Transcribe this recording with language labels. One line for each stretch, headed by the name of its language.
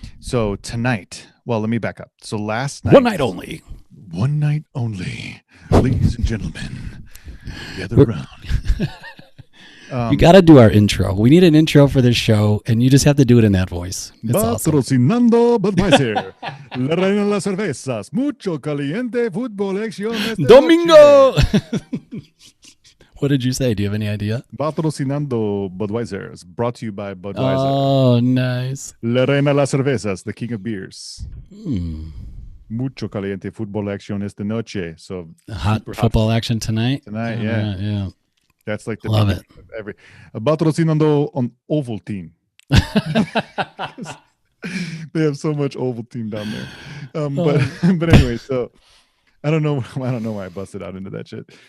English: So tonight, well, let me back up. So last night, one night only, ladies and gentlemen, gather around. You got to do our intro. We need an intro for this show, and you just have to do it in that voice. It's
Spanish: Patrocinando Budweiser. La reina de las cervezas. Mucho caliente fútbol acción esta Domingo.
English: What did you say? Do you have any idea?
Spanish: Patrocinando Budweiser.
English: Brought to you by Budweiser. Oh, nice.
Spanish: La reina de las cervezas,
English: the king of beers.
Spanish: Mucho caliente fútbol acción esta noche.
English: So hot football action tonight. Tonight, yeah. That's like the love it. Every
Spanish: patrocinando
English: on Ovaltine. They have so much Ovaltine down there. But anyway, so I don't know why I busted out into that shit.